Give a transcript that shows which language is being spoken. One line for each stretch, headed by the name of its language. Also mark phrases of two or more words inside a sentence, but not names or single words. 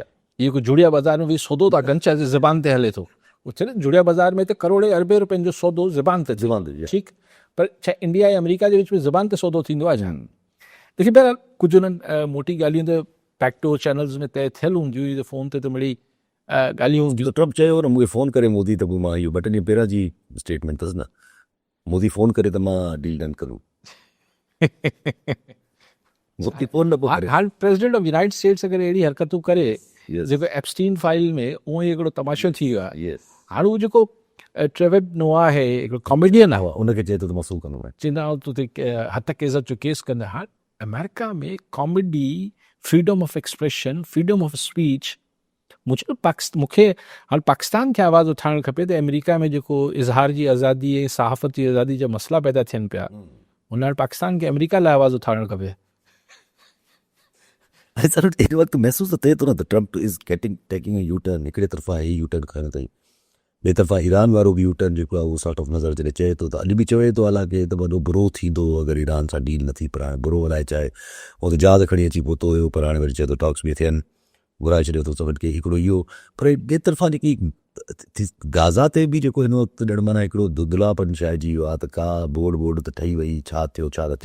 Sindhi: इहो कोई जुड़िया बाज़ार में वेही सौदो था कनि, चाहे ज़बान ते हले थो, जुड़िया बाज़ार में त करोड़े अरबे रुपयनि जो सौदो ज़बान ते ठीकु, पर छा इंडिया ऐं अमेरिका जे विच में ज़बान ते सौदो थींदो आहे छा? देखिए बहरहाल कुझु उन्हनि मोटी ॻाल्हियूं त पैक्टो चैनल्स में तय थियल हूंदियूं, त फ़ोन ते त मिड़ी ॻाल्हियूं हूंदियूं। ट्रम्प चयो न मूंखे फ़ोन करे मोदी, त पोइ मां इहो 2 ॾींहं पहिरां जी स्टेटमेंट अथसि न, मोदी फ़ोन करे त मां
English: deal done
Sindhi: करूं। हाणे
English: President of United States
Sindhi: अगरि अहिड़ी हरकतूं करे जेको एप्स्टीन फाइल में, उहो ई हिकिड़ो तमाशो थी वियो आहे। हाणे उहो जेको ट्रेविड नोआ आहे, हिकिड़ो कॉमेडियन आहे, उनखे चए थो त मां सू कंदो, चवंदा हथक इज़त जो केस कंदा। हाणे अमेरिका में
English: कॉमेडी, freedom of expression, freedom of speech,
Sindhi: मूंखे हाणे पाकिस्तान खे आवाज़ उठाइणु खपे त अमेरिका में जेको इज़हार जी आज़ादी ऐं सहाफ़त जी आज़ादी जा मसइला पैदा थियनि पिया, हुन हाणे पाकिस्तान खे अमेरिका लाइ आवाज़ उठाइणु खपे। हिन वक़्तु महसूसु त थिए थो न त
English: Trump is taking U turn,
Sindhi: हिकिड़े तरफ़ा ही
English: U turn
Sindhi: खणनि ताईं, ॿिए तरफ़ा ईरान वारो बि
English: U turn
Sindhi: जेको आहे उहो
English: sort of
Sindhi: नज़र जॾहिं चए थो, त अॼु बि चवे थो हालांकि त वॾो बुरो थींदो अगरि ईरान सां डील नथी, पर हाणे बुरो अलाए चाहे, उहो त जहाज़ खणी अची पहुतो हुयो, पर हाणे वरी चए थो टॉक्स बि थियनि, घुराए छॾियो अथऊं सभिनि खे हिकिड़ो इहो। पर ॿिए तरफ़ां जेकी गाज़ा ते बि जेको हिन वक़्तु ॼण माना हिकिड़ो दुधलापन छाइजी वियो आहे, त का बोर्ड त ठही वई, छा थियो छा न थियो।